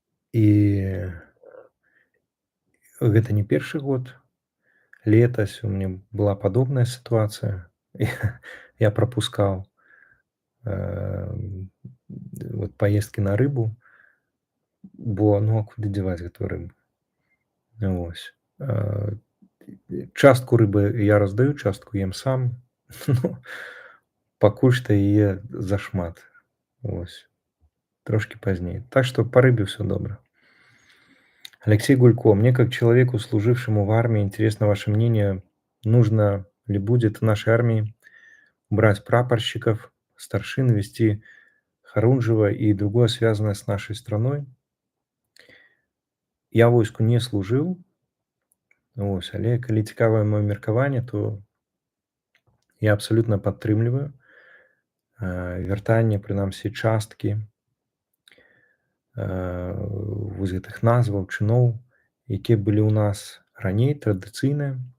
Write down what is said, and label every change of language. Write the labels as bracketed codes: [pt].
[be] І гэта не першы год. Летась у мяне была падобная сітуацыя. Я прапускаў вот паездкі на рыбу, бо а куды дзяваць гэтую рыбу? Вось. Частку рыбы я раздаю, частку ем сам. Ну, пакуль што яе зашмат. Вось. Трошки пазней. [ru] Так что по рыбе все добро. Алексей Гулько. Мне, как человеку, служившему в армии, интересно ваше мнение, нужно ли будет в нашей армии брать прапорщиков, старшин, вести Харунжева и другое, связанное с нашей страной. [be] Я в войску не служил, ось, але калі цікавае маё меркаванне, то я абсолютно падтрымліваю вяртанне, прынамсі, часткі вось гэтых назваў, чыноў, якія былі ў нас раней, традыцыйныя.